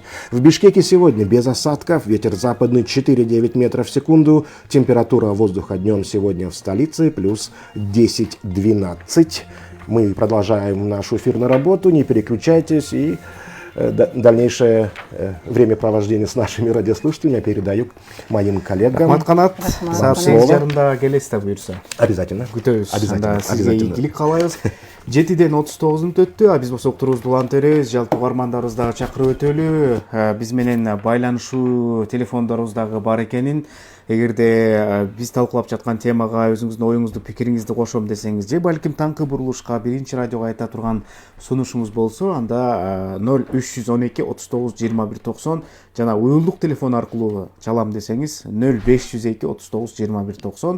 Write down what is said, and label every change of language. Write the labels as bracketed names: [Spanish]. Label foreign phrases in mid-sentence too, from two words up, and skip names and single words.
[Russian] В Бишкеке сегодня без осадков, ветер западный 4-9 метров в секунду, температура воздуха днем сегодня в столице плюс 10-12. Мы продолжаем нашу эфирную работу, не переключайтесь, и дальнейшее времяпровождение с нашими радиослушателями я передаю к моим коллегам. [Kyrgyz] Рахмат, саат 8:30 келесиз буюрса. [Russian] Обязательно. [Kyrgyz] Күтөбүз. [Russian] Обязательно. [Kyrgyz] Сизге ийгилик каалайбыз. 7:09 өттү. Биз болсо уктуруубузду улантып беребиз. Жалпы угармандарыбызды дагы чакырып өтөлү. Биз менен байланышуу телефондорубуз дагы бар экенин. Эгерде биз талкуулап жаткан темага өзүңүздүн оюңузду, пикириңизди кошом десеңиз, же балким таңкы бурулушка биринчи радиого айта турган сунушуңуз болсо, анда 0312 39 21 90 жана уюлдук телефон аркылуу чалам десеңиз 0502 39 21 90.